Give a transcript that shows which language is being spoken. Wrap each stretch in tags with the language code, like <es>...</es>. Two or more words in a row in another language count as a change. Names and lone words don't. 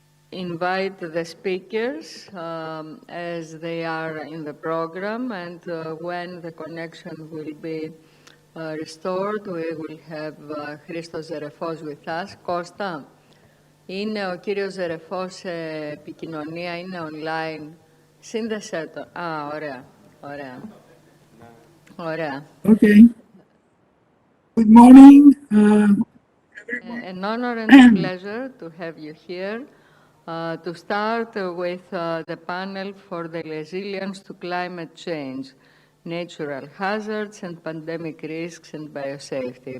<en>invite the speakers as they are in the program, and when the connection will be restored, we will have Christos Zerefos with us.</en> <el>Κώστα, είναι ο κύριος Ζερεφός σε επικοινωνία, είναι online. Σύνδεσέ το. Ωραία, ωραία. Ωραία.</el> <en>Okay. Good morning. An honor and a pleasure to have you here. To start with the panel for the resilience to climate change, natural hazards and pandemic risks and biosafety.</en>